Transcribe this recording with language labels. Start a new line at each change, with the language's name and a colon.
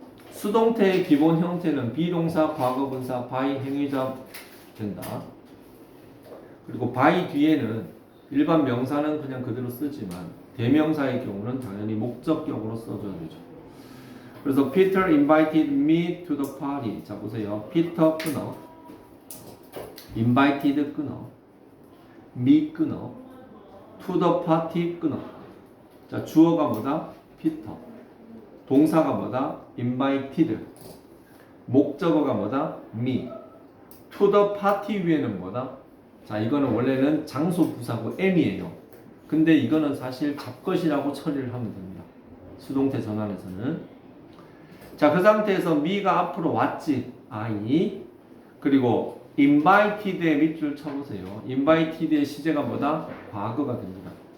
Korean: 수동태의 기본 형태는 비동사, 과거분사, by 행위자 된다. 그리고 by 뒤에는 일반 명사는 그냥 그대로 쓰지만 대명사의 경우는 당연히 목적격으로 써줘야 되죠. 그래서
English: Peter invited me to the party.
Korean: 자 보세요.
English: Peter
Korean: 끊어,
English: invited 끊어, me 끊어, to the party 끊어.
Korean: 자 주어가 뭐다? Peter. 동사가 뭐다? invited. 목적어가 뭐다? me.
English: to the party
Korean: 위에는 뭐다? 자 이거는 원래는 장소 부사고 am이에요. 근데 이거는 사실 잡것이라고 처리를 하면 됩니다. 수동태 전환에서는. 자 그 상태에서 me가 앞으로 왔지.
English: I.
Korean: 그리고 invited의 밑줄 쳐보세요. invited의 시제가 뭐다? 과거가 됩니다.